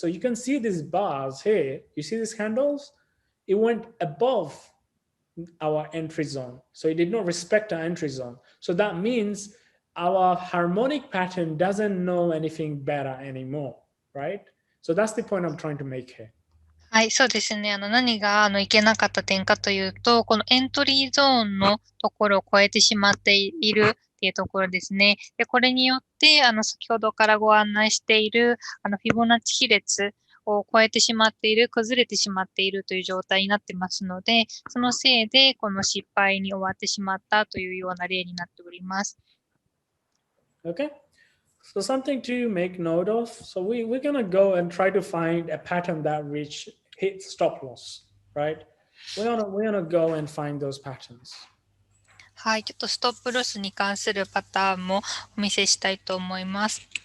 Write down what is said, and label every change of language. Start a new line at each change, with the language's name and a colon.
English: So you can see these bars here. You see these candles? It went above our entry zone. So it did not respect our entry zone. So that means our harmonic pattern doesn't know anything better anymore, right? So that's the point I'm trying to make here.
Japanese: はい、そうですね。何がいけなかった点かというと、このエントリーゾーンのところを超えてしまっているっていうところですね。で、これによって、先ほどからご案内している、フィボナッチ比列を超えてしまっている、崩れてしまっているという状態になってますので、そのせいで、この失敗に終わってしまったというような例になっております。
English: Okay. So something to make note of. So we're going to go and try to find a pattern that hits stop loss, right? We're gonna go and find those patterns.
Japanese: はい、ちょっとストップロスに関するパターンもお見せしたいと思います。